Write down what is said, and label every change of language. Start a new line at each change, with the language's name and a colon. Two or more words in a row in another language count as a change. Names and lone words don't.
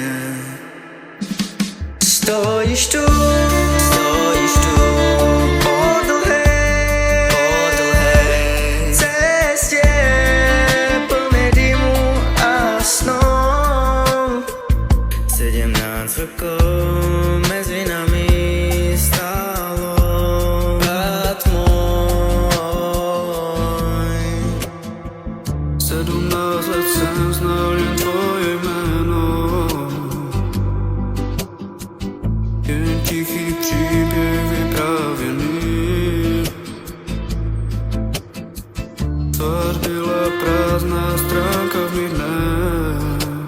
Slovak: Stojíš tu po dlhej ceste plnej dymu a snov. 17 rokov medzi nami stálo, brat môj.
Czech: 17 let jsem znal jen tvoje jméno, jen tichý příběh vyprávěný. Tvář byla prázdná stránka v mých dnech.